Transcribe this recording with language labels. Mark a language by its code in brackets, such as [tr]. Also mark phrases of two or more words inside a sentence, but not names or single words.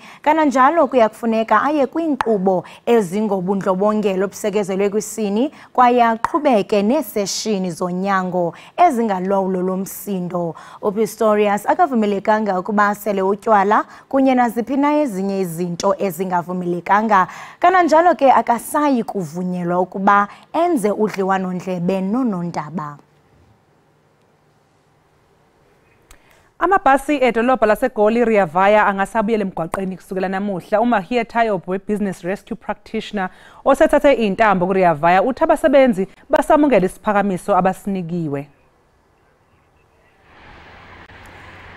[xh] Kananjalo kuya kufuneka aye kwiinkqubo ezingobundlobongela obusekezelwe kwisini kwaye aqhubeke neeseshini zonyango ezingalawulo lomsindo. uPistorius akavumelekanga ukuba asele utywala kunye naziphi na ezinye izinto ezingavumelekanga. Kananjalo ke akasayi kuvunyelwa ukuba enze udliwano-ndlebe noonondaba. [zu] Amabhasi edolobha laseGoli Rea Vaya angasabuyela emgwaqeni kusukela namuhla. uMahia Tayob we- [en] Business Rescue Practitioner [zu] osethathe intambo kuRea Vaya uthi abasebenzi basamukela isiphakamiso abasinikiwe.